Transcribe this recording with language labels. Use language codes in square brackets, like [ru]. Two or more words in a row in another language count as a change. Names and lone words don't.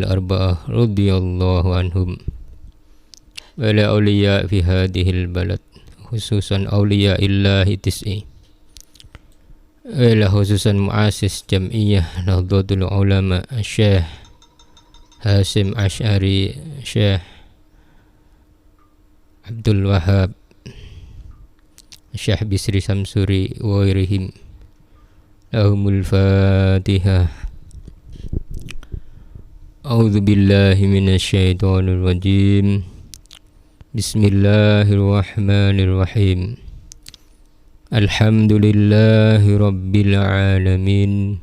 [ar] أربعة رضي الله عنهم وإلى أولياء في هذه البلد خصوصا أولياء الله التسع وإلى خصوصا مؤسس جمعية نهضة العلماء الشيخ هاشم الأشعري، الشيخ عبد الوهاب، الشيخ بسري شمسوري وغيرهم. لهم الفاتحة. أعوذ بالله من الشيطان الرجيم. بسم الله الرحمن الرحيم. الحمد لله رب العالمين.